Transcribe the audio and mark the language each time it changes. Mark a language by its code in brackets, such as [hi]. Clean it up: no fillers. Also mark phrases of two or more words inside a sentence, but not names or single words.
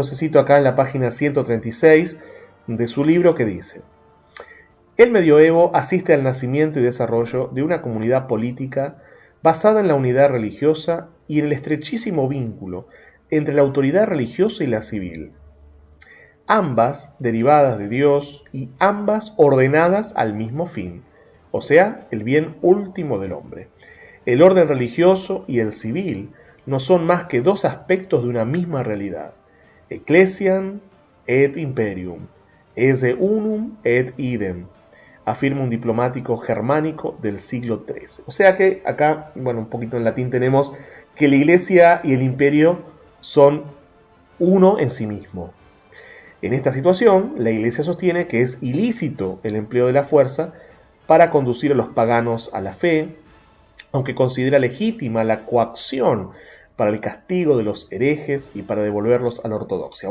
[es] Entonces cito acá en la página 136 de su libro que dice: el medioevo asiste al nacimiento y desarrollo de una comunidad política basada en la unidad religiosa y en el estrechísimo vínculo entre la autoridad religiosa y la civil, ambas derivadas de Dios y ambas ordenadas al mismo fin, o sea, el bien último del hombre. El orden religioso y el civil no son más que dos aspectos de una misma realidad. [la] Ecclesiam et imperium, esse unum et idem, [es] afirma un diplomático germánico del siglo XIII. O sea que acá, un poquito en latín tenemos que la iglesia y el imperio son uno en sí mismo. En esta situación, la iglesia sostiene que es ilícito el empleo de la fuerza para conducir a los paganos a la fe, aunque considera legítima la coacción para el castigo de los herejes y para devolverlos a la ortodoxia.